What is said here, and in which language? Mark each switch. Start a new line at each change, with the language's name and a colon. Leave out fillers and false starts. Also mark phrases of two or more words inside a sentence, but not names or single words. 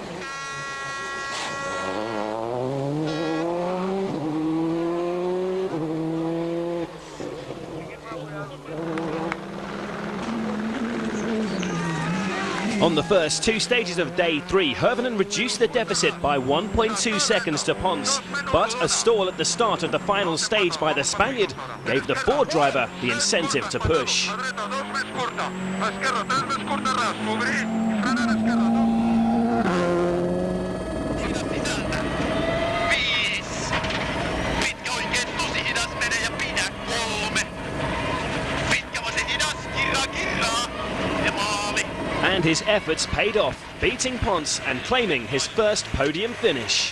English: On the first 2 stages of day 3, Hirvonen reduced the deficit by 1.2 seconds to Ponce, but a stall at the start of the final stage by the Spaniard gave the Ford driver the incentive to push. scurta.
Catalan: A esquerra, tens més curta ras. Obrir. Frena a l'esquerra, no?
English: And his efforts paid off, beating Ponce and claiming his first podium finish.